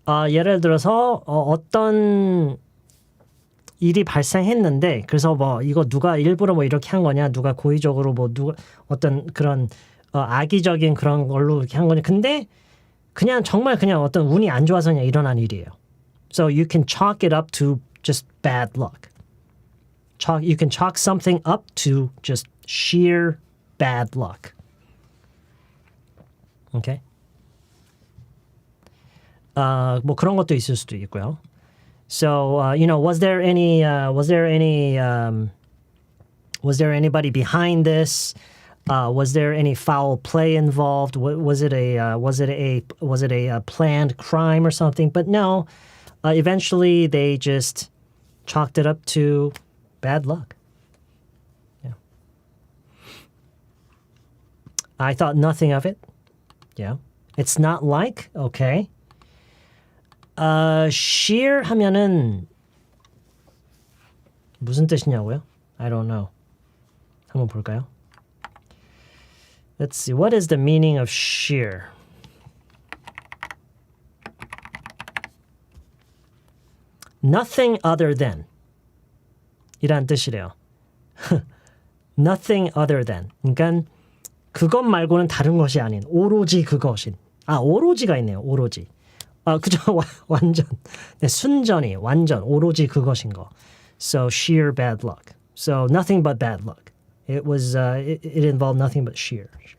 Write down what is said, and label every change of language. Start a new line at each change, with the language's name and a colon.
Korean: 예를 들어서 어떤 일이 발생했는데 그래서 뭐 이거 누가 일부러 뭐 이렇게 한 거냐 누가 고의적으로 뭐 누가 어떤 그런 악의적인 그런 걸로 이렇게 한 거냐 근데 그냥 정말 그냥 어떤 운이 안 좋아서 그냥 일어난 일이에요.
English: So you can chalk it up to just bad luck. You can chalk something up to just sheer bad luck. Okay?
Korean: 뭐 그런 것도 있을 수도 있고요.
English: So, was there anybody behind this? Was there any foul play involved? Was it a planned crime or something? But no, eventually they just chalked it up to bad luck. Yeah. I thought nothing of it. Yeah. It's not like, okay.
Korean: sheer 하면은 무슨 뜻이냐고요?
English: I don't know.
Korean: 한번 볼까요?
English: Let's see. What is the meaning of sheer? Nothing other than
Korean: 이란 뜻이래요.
English: Nothing other than.
Korean: 그러니까 그것 말고는 다른 것이 아닌 오로지 그것인. 오로지가 있네요. 오로지. 그죠? 완전. 네, 순전히 완전 오로지 그것인 거.
English: So sheer bad luck. So nothing but bad luck. It was it involved nothing but sheer.